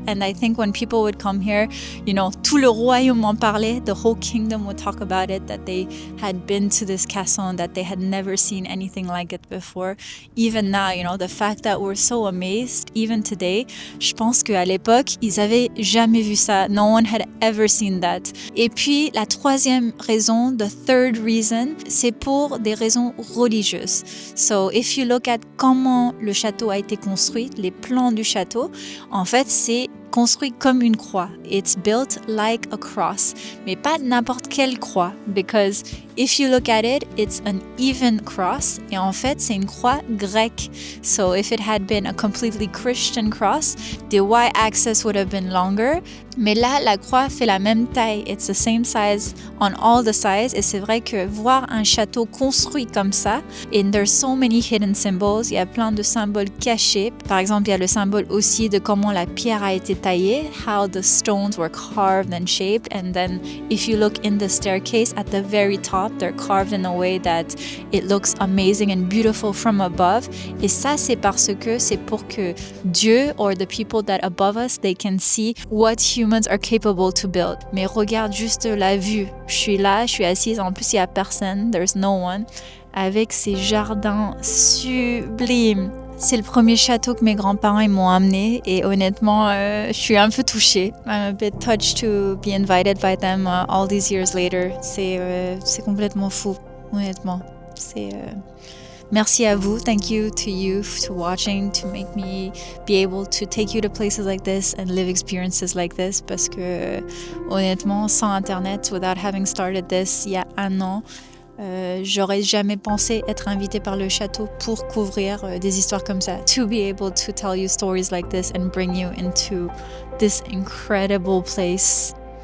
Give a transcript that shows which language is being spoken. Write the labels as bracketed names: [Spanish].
[English] And I think when people would come here, you know, [French] tout le royaume en parlait. [English] The whole kingdom would talk about it, that they had been to this castle and that they had never seen anything like it before. Even now, you know, the fact that we're so amazed, even today, [French] je pense qu'à l'époque, ils avaient jamais vu ça. [English] No one had ever seen that. [French] Et puis, la troisième raison, [English] the third reason, [French] c'est pour des raisons religieuses. So, if you look at comment le château a été construit, les plans du château, en fait, c'est construit comme une croix. [English] It's built like a cross. [French] Mais pas n'importe quelle croix, [English] because If you look at it, it's an even cross. [French] Et en fait, c'est une croix grecque. [English] So if it had been a completely Christian cross, the y-axis would have been longer. [French] Mais là, la croix fait la même taille. [English] It's the same size on all the sides. [French] Et c'est vrai que voir un château construit comme ça, [English] and there's so many hidden symbols, [French] il y a plein de symboles cachés. Par exemple, il y a le symbole aussi de comment la pierre a été taillée, [English] how the stones were carved and shaped. And then if you look in the staircase at the very top, they're carved in a way that it looks amazing and beautiful from above. [French] Et ça, c'est parce que c'est pour que Dieu [English] or the people that above us, they can see what humans are capable to build. [French] Mais regarde juste la vue. Je suis là, je suis assise, en plus il n'y a personne, [English] there's no one, [French] avec ces jardins sublimes. C'est le premier château que mes grands-parents ils m'ont amené et honnêtement, je suis un peu touchée. [English] I'm a bit touched to be invited by them all these years later. [French] C'est complètement fou, honnêtement. Merci à vous. [English] Thank you to watching, to make me be able to take you to places like this and live experiences like this. [French] Parce que honnêtement, sans Internet, [English] without having started this [French] il y a un an, j'aurais jamais pensé être invitée par le château pour couvrir des histoires comme ça. [English] To be able to tell you stories like this and bring you into this incredible place.